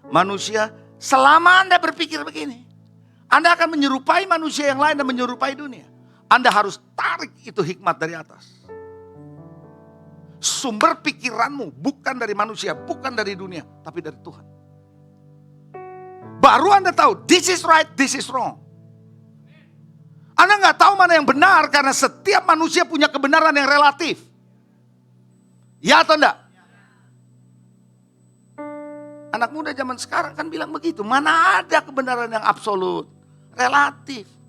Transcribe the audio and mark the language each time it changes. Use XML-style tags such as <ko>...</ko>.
<id>Manusia, selama Anda berpikir begini, Anda akan menyerupai manusia yang lain dan menyerupai dunia. Anda harus tarik itu hikmat dari atas. Sumber pikiranmu bukan dari manusia, bukan dari dunia, tapi dari Tuhan. Baru Anda tahu,</id> <en>this is right, this is wrong.</en> <id>Anda nggak tahu mana yang benar karena setiap manusia punya kebenaran yang relatif. Ya atau enggak? Anak muda zaman sekarang kan bilang begitu. Mana ada kebenaran yang absolut, relatif.</id>